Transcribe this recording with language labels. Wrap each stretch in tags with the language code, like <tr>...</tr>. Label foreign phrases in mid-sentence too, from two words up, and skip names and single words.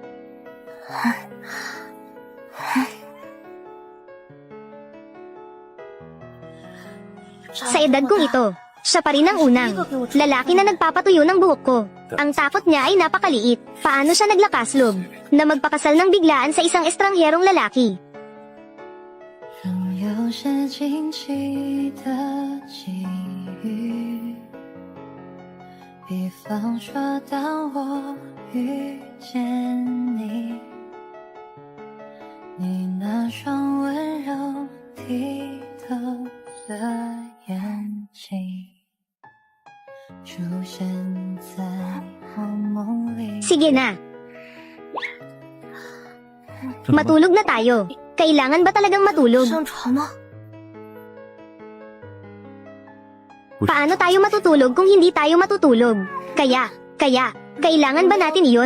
<tl>Sa edad kong ito, siya pa rin ang unang lalaki na nagpapatuyo ng buhok ko. Ang takot niya ay napakaliit. Paano siya naglakaslob na magpakasal ng biglaan sa isang estrangherong lalaki?</tl> <zh>仍有些惊奇的际遇，比方说当我遇见你，你那双温柔剔透的眼睛，出现在我梦里。</zh> <tl>Sige na. Matulog na tayo. Kailangan ba talagang matulog?</tl> <zh>上床吗？</zh> <tl>Paano tayo matutulog kung hindi tayo matutulog? Kaya, kailangan ba natin iyon?</tl>